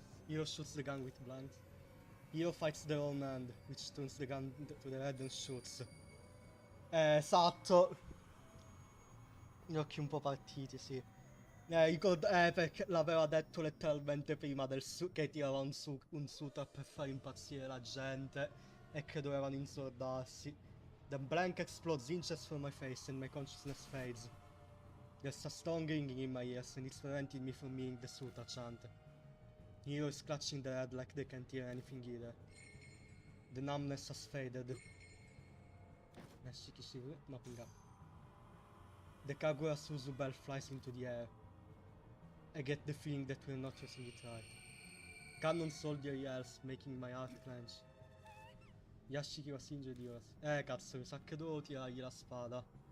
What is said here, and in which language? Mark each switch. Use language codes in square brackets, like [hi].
[en] Hero shoots the gun with blanks. Hero fights their own hand, which turns the gun to the head and shoots. [it] Esatto. Gli occhi un po' partiti, sì. Perché l'aveva detto letteralmente prima che tirava un sutra per far impazzire la gente e che dovevano insordarsi. [en] The blank explodes inches from my face and my consciousness fades. There's a strong ringing in my ears and it's preventing me from hearing the sutra chant. Hero is clutching their head like they can't hear anything either. The numbness has faded. Mapping up. The Kagura Suzu bell flies into the air. I get the feeling that we're not using it right. Cannon Soldier yells, making my heart clench. Yashiki was injured yours. [it] Cazzo, mi sa che dovevo tirargli la spada.